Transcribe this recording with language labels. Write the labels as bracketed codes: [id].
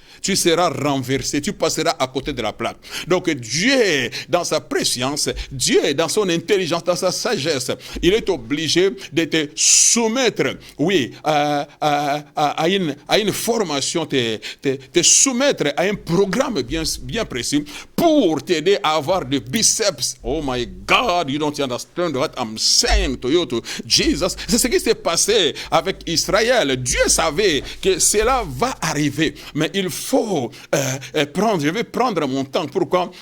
[fr] Tu seras renversé, tu passeras à côté de la plaque. Donc Dieu, dans sa préscience, Dieu, dans son intelligence, dans sa sagesse, il est obligé de te soumettre, à une formation, te soumettre à un programme bien précis pour t'aider à avoir des biceps. [en] Oh my God, you don't understand what I'm saying to you, to Jesus. [fr] C'est ce qui s'est passé avec Israël. Dieu savait que cela va arriver, mais il faut je vais prendre mon temps. Pourquoi?